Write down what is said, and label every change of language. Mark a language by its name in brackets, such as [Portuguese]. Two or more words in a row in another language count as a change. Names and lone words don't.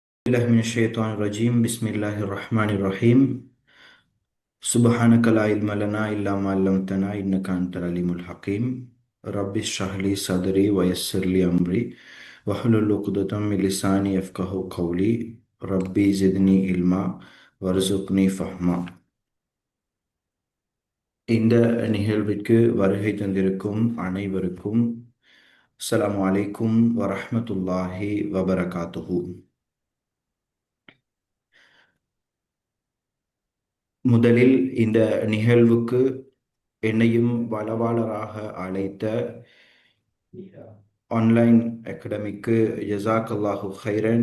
[Arabic] بالله من الشيطان الرجيم بسم الله الرحمن الرحيم سبحانك لا علم لنا إلا ما علمتنا إنك أنت العليم الحكيم رب اشرح لي صدري ويسر لي أمري واحلل عقدة من لساني يفقهوا قولي ربي زدني علما وارزقني فهما. [Tamil] இந்த நிகழ்விற்கு வருகை தந்திருக்கும் அனைவருக்கும் [Arabic] السلام عليكم ورحمة الله وبركاته. [Tamil] முதலில் இந்த நிகழ்வுக்கு என்னையும் வளவாளராக அழைத்த ஆன்லைன் அகாடமிக்கு [Arabic] جزاك الله خيرا.